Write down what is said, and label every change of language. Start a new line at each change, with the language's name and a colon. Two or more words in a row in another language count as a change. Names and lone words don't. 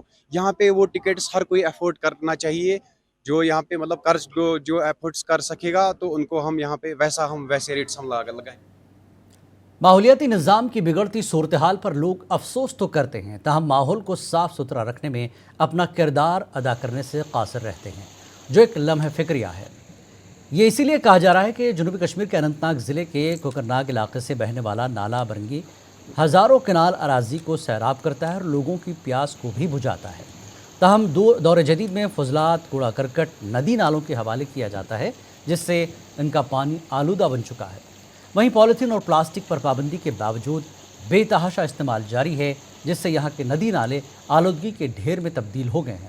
Urdu: یہاں پہ وہ ٹکٹس ہر کوئی افورڈ کرنا چاہیے. جو یہاں پہ مطلب قرض جو ایفرٹس کر سکے گا تو ان کو ہم یہاں پہ ویسے ریٹس ہم لگائیں. ماحولیاتی نظام کی بگڑتی صورتحال پر لوگ افسوس تو کرتے ہیں, تاہم ماحول کو صاف ستھرا رکھنے میں اپنا کردار ادا کرنے سے قاصر رہتے ہیں, جو ایک لمحہ فکریہ ہے. یہ اسی لیے کہا جا رہا ہے کہ جنوبی کشمیر کے اننت ناگ ضلع کے کوکرناگ علاقے سے بہنے والا نالا برنگی ہزاروں کنال اراضی کو سیراب کرتا ہے اور لوگوں کی پیاس کو بھی بجھاتا ہے. تاہم دور جدید میں فضلات, کوڑا کرکٹ ندی نالوں کے حوالے کیا جاتا ہے, جس سے ان کا پانی آلودہ بن چکا ہے. وہیں پولیتھین اور پلاسٹک پر پابندی کے باوجود بے تحاشا استعمال جاری ہے, جس سے یہاں کے ندی نالے آلودگی کے ڈھیر میں تبدیل ہو گئے ہیں.